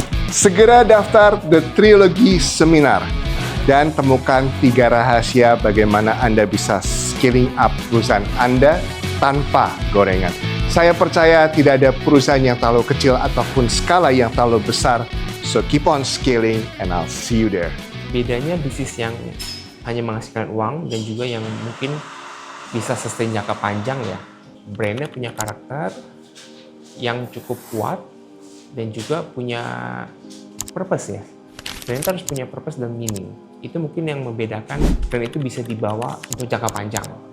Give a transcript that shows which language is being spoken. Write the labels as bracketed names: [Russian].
[Indonesian] Segera daftar The Trilogy Seminar dan temukan 3 rahasia bagaimana Anda bisa scaling up perusahaan Anda tanpa gorengan. Saya percaya tidak ada perusahaan yang terlalu kecil ataupun skala yang terlalu besar. [English] So keep on scaling and I'll see you there. [Indonesian] Bedanya bisnis yang hanya menghasilkan uang dan juga yang mungkin bisa sustain jangka panjang ya. Brandnya punya karakter yang cukup kuat dan juga punya purpose ya. Brand itu harus punya purpose dan meaning. Itu mungkin yang membedakan brand itu bisa dibawa untuk jangka panjang.